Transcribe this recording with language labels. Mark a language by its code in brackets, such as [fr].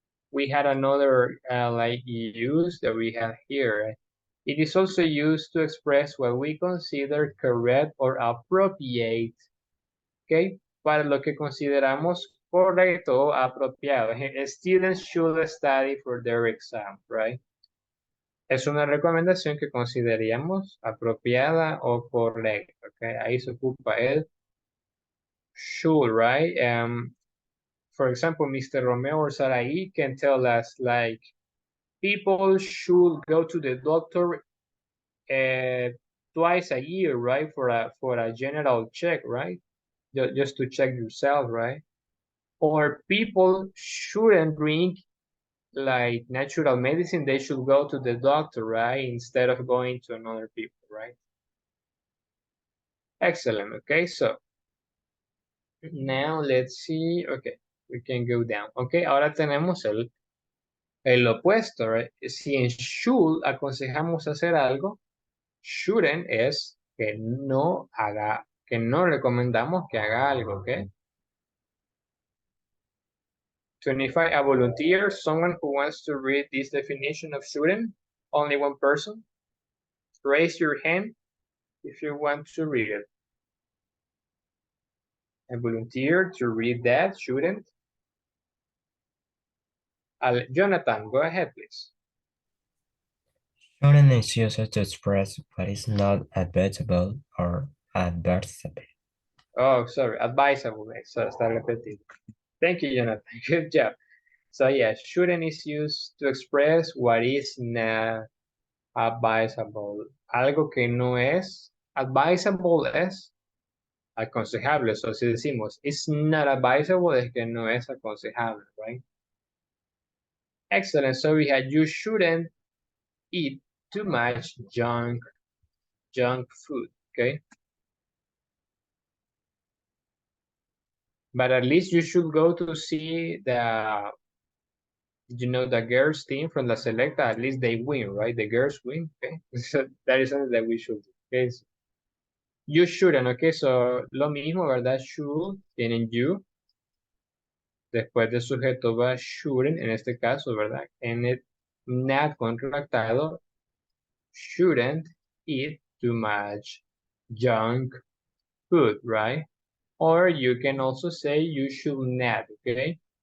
[en] We had another like use that we have here. It is also used to express what we consider correct or appropriate. [es] Okay, para lo que consideramos correcto o apropiado. [en] Students should study for their exam, right? [es] Es una recomendación que consideraríamos apropiada o correcta. [en] Okay, [es] ahí se ocupa el [en] should, right? For example, Mr. Romeo or Sarai can tell us like people should go to the doctor twice a year, right? For a general check, right? Just to check yourself, right? Or people shouldn't drink like natural medicine. They should go to the doctor, right? Instead of going to another people, right? Excellent. Okay, so now let's see. Okay, we can go down. [es] Okay, ahora tenemos el opuesto, right? Si en should aconsejamos hacer algo, shouldn't es que no haga, que no recomendamos que haga algo, ¿ok? [en] 25, a volunteer, someone who wants to read this definition of shouldn't, only one person. Raise your hand if you want to read it. A volunteer to read that, shouldn't. Jonathan, go ahead, please. Shouldn't is used to express what is not advisable or advisable. Oh, sorry, advisable. So [es] está repetido. [en] Thank you, Jonathan. Good job. So yeah, shouldn't is used to express what is not advisable. [es] Algo que no es advisable es aconsejable. So si decimos [en] it's not advisable [es] es que no es aconsejable, right? Excellent. [en] So we had you shouldn't eat too much junk food, okay? But at least you should go to see the the girls team from La Selecta, at least they win, right? The girls win, okay? So that is something that we should do, okay? So you shouldn't, okay? So [es] lo mismo, ¿verdad? [en] Should, [es] tienen [en] you. [es] Después del sujeto va shouldn't, en este caso, ¿verdad? En el not contractado, [en] shouldn't eat too much junk food, [es] right? [en] Or you can also say you should not, okay?